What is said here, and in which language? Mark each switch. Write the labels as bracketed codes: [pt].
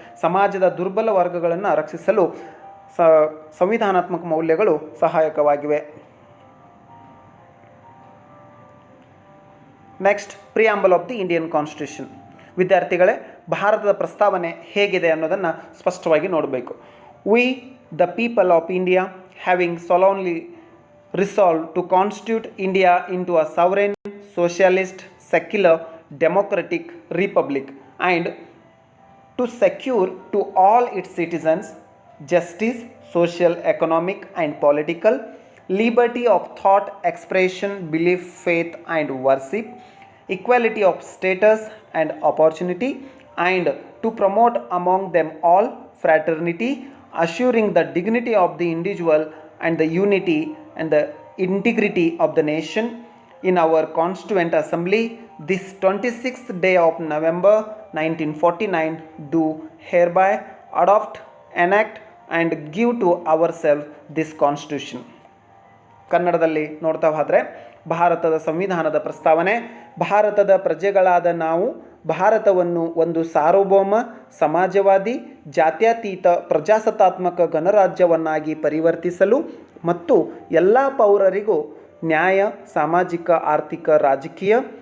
[kn] ಸಮಾಜದ ದುರ್ಬಲ ವರ್ಗಗಳನ್ನು ರಕ್ಷಿಸಲು ಸಂವಿಧಾನಾತ್ಮಕ ಮೌಲ್ಯಗಳು ಸಹಾಯಕವಾಗಿವೆ. [en] Next, preamble of the Indian constitution. [kn] ವಿದ್ಯಾರ್ಥಿಗಳೇ, ಭಾರತದ ಪ್ರಸ್ತಾವನೆ ಹೇಗಿದೆ ಅನ್ನೋದನ್ನು ಸ್ಪಷ್ಟವಾಗಿ ನೋಡಬೇಕು. [en] We the people of India having solemnly resolved to constitute India into a sovereign, socialist, secular, democratic republic and to secure to all its citizens justice, social, economic and political, liberty of thought, expression, belief, faith and worship, equality of status and opportunity, and to promote among them all fraternity, assuring the dignity of the individual and the unity and the integrity of the nation. In our Constituent Assembly, this 26th day of November 1949, do hereby adopt, enact and give to ourselves this Constitution. [kn] ಕನ್ನಡದಲ್ಲಿ ನೋಡ್ತಾ ಹೋದರೆ, ಭಾರತದ ಸಂವಿಧಾನದ ಪ್ರಸ್ತಾವನೆ, ಭಾರತದ ಪ್ರಜೆಗಳಾದ ನಾವು ಭಾರತವನ್ನು ಒಂದು ಸಾರ್ವಭೌಮ, ಸಮಾಜವಾದಿ, ಜಾತ್ಯತೀತ, ಪ್ರಜಾಸತ್ತಾತ್ಮಕ ಗಣರಾಜ್ಯವನ್ನಾಗಿ ಪರಿವರ್ತಿಸಲು ಮತ್ತು ಎಲ್ಲ ಪೌರರಿಗೂ ನ್ಯಾಯ, ಸಾಮಾಜಿಕ, ಆರ್ಥಿಕ, ರಾಜಕೀಯ,